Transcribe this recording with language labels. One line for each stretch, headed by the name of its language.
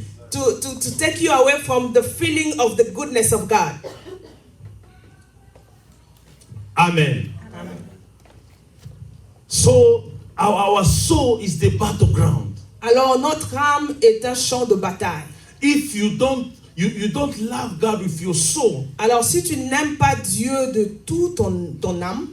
English: To take you away from the feeling of the goodness of God. Amen. Amen. So our soul is the battleground.
French: Alors notre âme est un champ de bataille.
English: If you don't love God with your soul,
French: alors si tu n'aimes pas Dieu de tout ton âme,